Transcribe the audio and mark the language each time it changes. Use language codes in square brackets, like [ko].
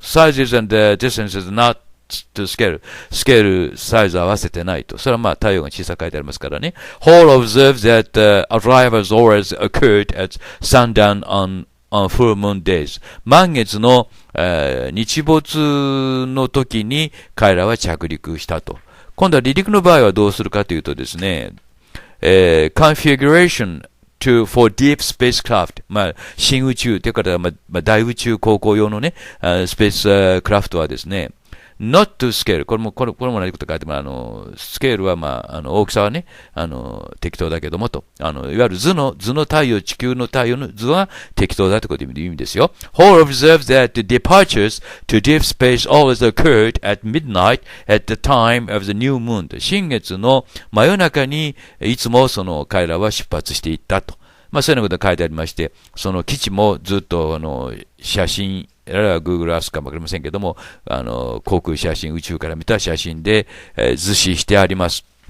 [en] Sizes and distances not to scale. [ja] スケール、サイズ合わせてないと。それはまあ太陽が小さく書いてありますからね。 [en] Hall observes that arrivals always occurred at sundown on full moon days. [ja] 満月の、日没の時に彼らは着陸したと。今度は離陸の場合はどうするかというとですね、 [en] configuration for deep spacecraft。 [ja] まあ、新宇宙というか、まあ、大宇宙航行用のね、スペースクラフトはですね、 [en] not to scale。 [ja] これも何こと書いても、スケールはまあ、大きさはね、適当だけどもと。いわゆる図の太陽、地球の太陽の図は適当だというこという意味ですよ。 [en] Hall observes that the departures to deep space always occurred at midnight at the time of the new moon。 [ja] 新月の真夜中にいつも彼らは出発していったと。まあ、そういうようなことが書いてありまして、その基地もずっと写真、Google Earth かもわかりませんけども、航空写真、宇宙から見た写真で、図示してあります。